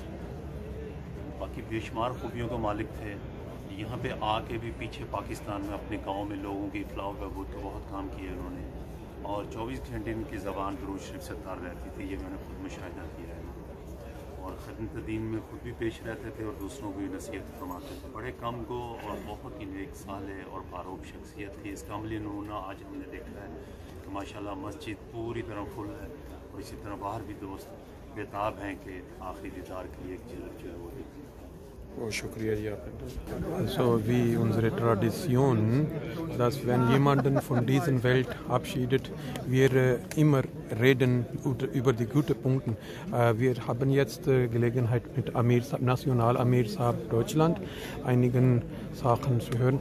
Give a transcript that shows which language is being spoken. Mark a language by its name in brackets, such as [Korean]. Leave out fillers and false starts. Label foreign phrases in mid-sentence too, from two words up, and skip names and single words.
[Urdu] باقی بے شمار خوبیوں کا مالک تھے۔ یہاں پہ آ کے بھی پیچھے پاکستان میں اپنے گاؤں میں لوگوں کی اطلاع و بہبود کا بہت کام کیا انہوں نے، اور 24 گھنٹے ان کی زبان درود شریف سے تار رہتی تھی، یہ میں نے خود مشاہدہ کیا ہے، اور خدمت دین میں خود بھی پیش رہتے تھے اور دوسروں کو بھی نصیحت فرماتے تھے۔ بڑے کم گو اور بہت ہی نیک صالح اور باروب شخصیت تھی۔ اس کا عملی نمونہ آج ہم نے دیکھا ہے کہ ماشاءاللہ مسجد پوری طرح فل ہے، اور اسی طرح باہر بھی دوست بےتاب ہیں کہ آخری دیدار کی ایک جھلک جو ہے وہ دیکھیں۔ اوہ، شکریہ جی. [German] Also wie unsere Tradition, dass wenn jemanden von dieser Welt abschiedet, wir immer reden über die guten Punkte. Wir haben jetzt Gelegenheit mit National Amir Saab Deutschland einigen Sachen zu hören.